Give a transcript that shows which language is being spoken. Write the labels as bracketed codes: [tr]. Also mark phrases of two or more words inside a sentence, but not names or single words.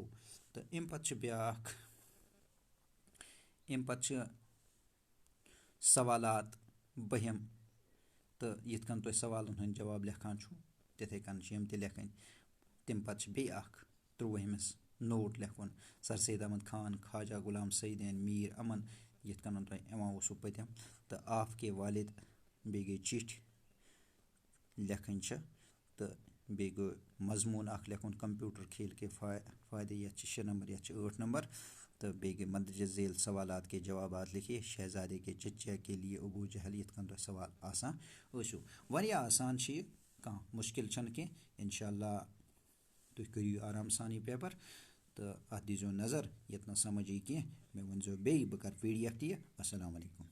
[ks] تہٕ اَمہِ پَتہٕ چھِ بیٛاکھ اَمہِ پَتہٕ چھِ سوالات 2ہِم تہٕ یِتھ کٔنۍ تُہۍ سوالَن ہٕنٛدۍ جواب لیکھان چھُو تِتھَے کٔنۍ چھِ یِم تہِ لیکھٕنۍ. تمہِ پَتہٕ چھِ بیٚیہِ اَکھ 13ہِمِس نوٹ لیکھُن. سر سید احمد خان خواجہ غلام سعیدین میٖر امن یِتھ کٔنۍ تۄہہِ یِوان اوسوُ پٔتِم تہٕ [ur] آپ کے والد [ks] بیٚیہِ گٔے چِٹھۍ لیکھٕنۍ چھِ تہٕ بیٚیہِ گوٚو مضموٗن اَکھ لیکھُن [ur] کمپیوٗٹر کھیل کے [ks] فٲیدٕ یَتھ چھِ 6 نمبر یَتھ چھِ 8 نمبر تہٕ بیٚیہِ گٔے [ur] مندرجہ ذیل سوالات کے جوابات لکھیے. شہزادے کے چچا کے لیے ابو جہل [ks] یِتھ کٔنۍ تۄہہِ سوال آسان ٲسِو. واریاہ آسان چھِ یہِ کانٛہہ مُشکل چھَنہٕ کینٛہہ. اِنشاء اللہ تُہۍ کٔرِو یہِ آرام سان یہِ پیپر تہٕ اَتھ دیٖزیو نظر ییٚتہِ نہٕ سمجھ یی کینٛہہ مےٚ ؤنۍزیو بیٚیہِ بہٕ کَرٕ PDF تہِ یہِ. [ar] السلام علیکُم.